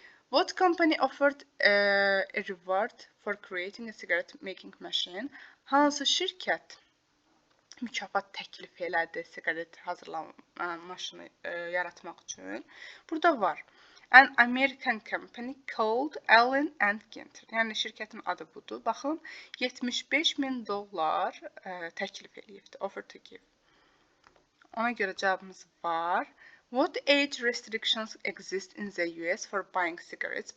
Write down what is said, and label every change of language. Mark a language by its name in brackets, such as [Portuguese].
[English] What company offered a reward for creating a cigarette making machine? [Azerbaijani] Hansı şirkət mükafat təklif elədi siqaret hazırlama maşını yaratmaq üçün? Burada var. [English] An American company called Allen & Ginter. [Azerbaijani] Yəni şirkətin adı budur. Baxın, $75,000 təklif eləyibdi, [English] offer to give. [Azerbaijani] Ona görə cavabımız var. [English] What age restrictions exist in the US for buying cigarettes?